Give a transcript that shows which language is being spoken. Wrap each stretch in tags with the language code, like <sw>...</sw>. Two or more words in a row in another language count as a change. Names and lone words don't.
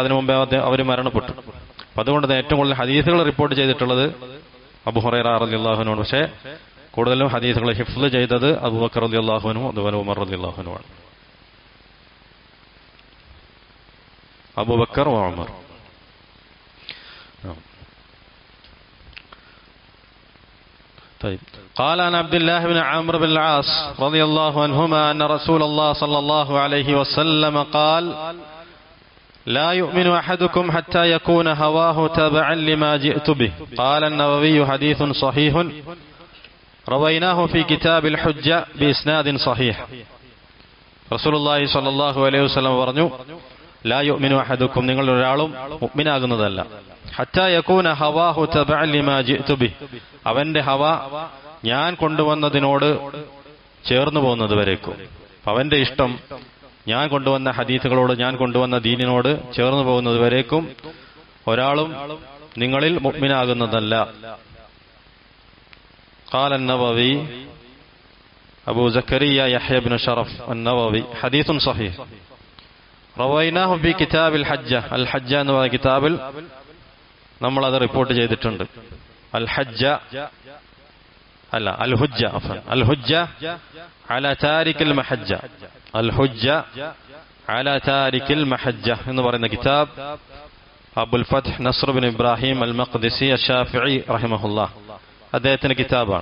<ml>അതിനു മുമ്പേ അവർ മരണപ്പെട്ടു. അപ്പൊ അതുകൊണ്ട് ഏറ്റവും കൂടുതൽ ഹദീസുകൾ റിപ്പോർട്ട് ചെയ്തിട്ടുള്ളത് അബൂ ഹുറൈറ</ml> <ar>رضي الله عنه.</ar> <ml>പക്ഷേ കൂടുതലും ഹദീസുകൾ ഹിഫ്ള് ചെയ്തത് അബൂബക്കർ</ml> <ar>رضي الله عنه</ar> <ml>അതുപോലെ ഉമർ</ml> <ar>رضي الله عنه</ar> <ml>ആണ്. അബൂബക്കർ ഉമർ.</ml> <ar>طيب قال عن عبد الله بن عمرو بن العاص رضي الله عنهما أن رسول الله صلى الله عليه وسلم قال لا يؤمن أحدكم حتى يكون هواه تبعا لما جئت به. قال النووي حديث صحيح رويناه في كتاب الحجة بإسناد صحيح. رسول الله صلى الله عليه وسلم പറഞ്ഞു لا يؤمن أحدكم,</ar> <ml>നിങ്ങൾ ഒരാളും മുഅ്മിനാകുന്നതല്ല,</ml> <ar>حتى يكون هواه تبعا لما جئت به,</ar> <ml>അവന്റെ ഹവ ഞാൻ കൊണ്ടുവന്നതിനോട് ചേർന്നു പോകുന്നത് വരേക്കും. അവന്റെ ഇഷ്ടം ഞാൻ കൊണ്ടുവന്ന ഹദീസുകളോട്, ഞാൻ കൊണ്ടുവന്ന ദീനിനോട് ചേർന്നു പോകുന്നത് വരേക്കും ഒരാളും നിങ്ങളിൽ മുഅ്മിനാകുന്നതല്ല.</ml> <ar>قال النووي أبو زكريا يحيى بن شرف النووي حديث صحيح رويناه في كتاب الحجة.</ar> <ml>അൽ ഹജ്ജ എന്ന് പറയുന്ന കിതാബിൽ നമ്മൾ അത് റിപ്പോർട്ട് ചെയ്തിട്ടുണ്ട്. അൽ ഹജ്ജ അല്ല അൽ ഹുജ്ജ, അൽ ഹുജ്ജ അലാ താരിക്കിൽ മഹജ്ജ, അൽ ഹുജ്ജ അലാ താരിക്കിൽ മഹജ്ജ എന്ന് പറയുന്ന കിതാബ് അബുൽ ഫത്ഹ് നസ്ർ ബിൻ ഇബ്രാഹിം അൽ മഖ്ദിസി അശ്ശാഫിഈ റഹിമഹുല്ലാഹ് അദ്ദേഹത്തിന്റെ കിതാബാണ്.</ml>